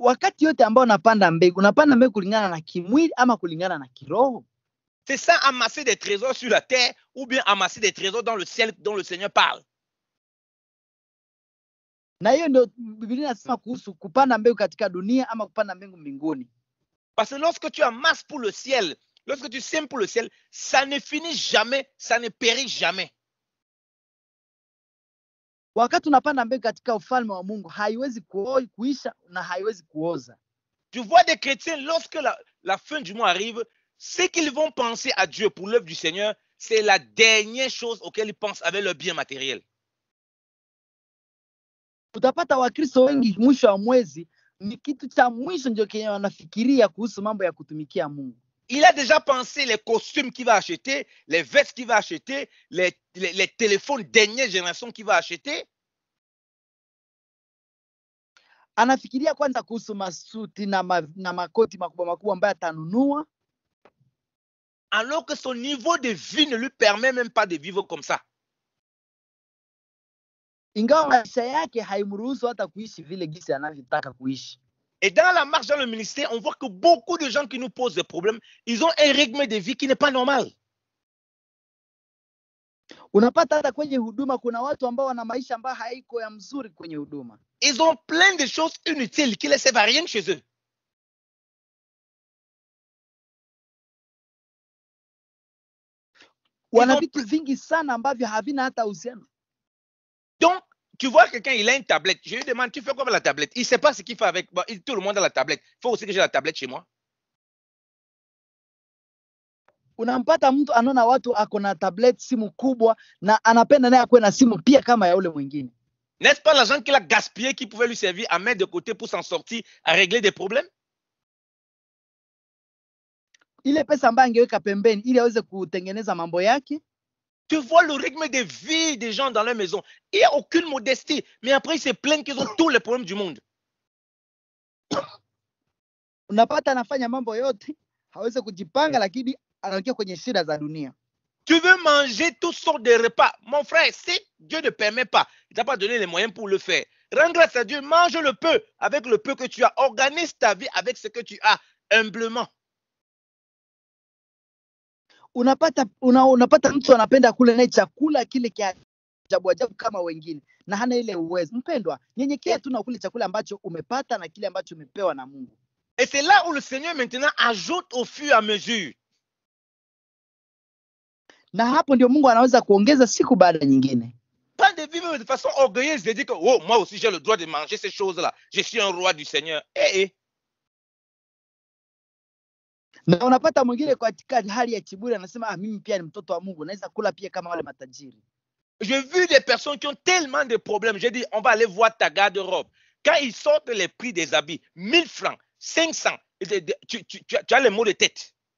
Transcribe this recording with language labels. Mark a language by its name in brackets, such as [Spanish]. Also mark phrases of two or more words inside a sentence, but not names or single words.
[Swahili] wakati yote ambao unapanda mbegu kulingana na kimwili ama kulingana na kiroho? [French] C'est ça, amasser des trésors sur la terre ou bien amasser des trésors dans le ciel dont le Seigneur parle. [Swahili] Na hiyo ndio Biblia inasema kuhusu kupanda mbegu katika dunia ama kupanda mbegu mbinguni. [French] Parce que lorsque tu amasses pour le ciel, lorsque tu sèmes pour le ciel, ça ne finit jamais, ça ne périt jamais. [Swahili] Wakati unapanda mbegu katika ufalme wa Mungu, haiwezi kuisha na haiwezi kuoza. [French] Tu vois des chrétiens, lorsque la fin du mois arrive, ce qu'ils vont penser à Dieu pour l'œuvre du Seigneur, c'est la dernière chose auquel ils pensent avec leur bien matériel. [Swahili] Utapata Wakristo wengi mwisho wa mwezi ni kitu cha mwisho ndio kenye wanafikiria kuhusu mambo ya kutumikia Mungu. [French] Il a déjà pensé les costumes qu'il va acheter, les vestes qu'il va acheter, les téléphones dernière génération qu'il va acheter. [Swahili] Anafikiria kwanza kuhusu masuti na makoti makubwa makubwa ambayo atanunua. [French] Alors que son niveau de vie ne lui permet même pas de vivre comme ça. [Swahili] Ingawa maisha yake haimruhusu hata kuishi vile gisi anavyotaka kuishi. [French] Et dans la marche dans le ministère, on voit que beaucoup de gens qui nous posent des problèmes, ils ont un rythme de vie qui n'est pas normal. [Swahili] Unapata hata kwenye huduma kuna watu ambao wana maisha ambayo haiko ya mzuri kwenye huduma. [French] Ils ont plein de choses inutiles qui ne servent à rien chez eux. [Swahili] Wana vitu vingi sana ambavyo havina hata uhusiano. [French] Donc, tu vois quelqu'un, il a une tablette. Je lui demande, tu fais quoi avec la tablette? Il ne sait pas ce qu'il fait avec. Bon, tout le monde a la tablette. Il faut aussi que j'ai la tablette chez moi. [Swahili] Unampata mtu anaona watu ako na tablet, simu kubwa, na anapenda naye akuwe na simu pia kama ya ule mwingine. [French] N'est-ce pas l'argent qu'il a gaspillé qui pouvait lui servir à mettre de côté pour s'en sortir, à régler des problèmes? [Swahili] Ile pesa ambayo angeweka pembeni ili aweze kutengeneza mambo yake. [French] Tu vois le rythme de vie des gens dans leur maison. Il n'y a aucune modestie. Mais après, ils se plaignent qu'ils ont tous les problèmes du monde. [Swahili] Unapata anafanya mambo yote, hawezi kujipanga, lakini anaingia kwenye shida za dunia. [French] Tu veux manger toutes sortes de repas. Mon frère, si Dieu ne permet pas, il t'a pas donné les moyens pour le faire. Rends grâce à Dieu, mange le peu avec le peu que tu as. Organise ta vie avec ce que tu as, humblement. [Swahili] Unapata mtu anapenda kule naye chakula kile kia ajabu kama wengine na hana ile uwezo. Mpendwa, nyenyekea tu na kule chakula ambacho umepata na kile ambacho umepewa na Mungu. [French] Et c'est là où le Seigneur maintenant ajoute au fur et à mesure. [Swahili] Na hapo ndio Mungu anaweza kuongeza siku baada nyingine. [French] Pas de vivre de façon orgueilleuse, de dire que oh, moi aussi j'ai le droit de manger ces choses-là. Je suis un roi du Seigneur. [Swahili] Na unapata mwingine katika hali ya kiburi anasema mimi pia ni mtoto wa Mungu, naweza kula pia kama wale matajiri. [French] J'ai vu des personnes qui ont tellement de problèmes. J'ai dit, on va aller voir ta garde-robe. Quand ils sortent les prix des habits, 1000 francs, 500, tu as les maux de tête.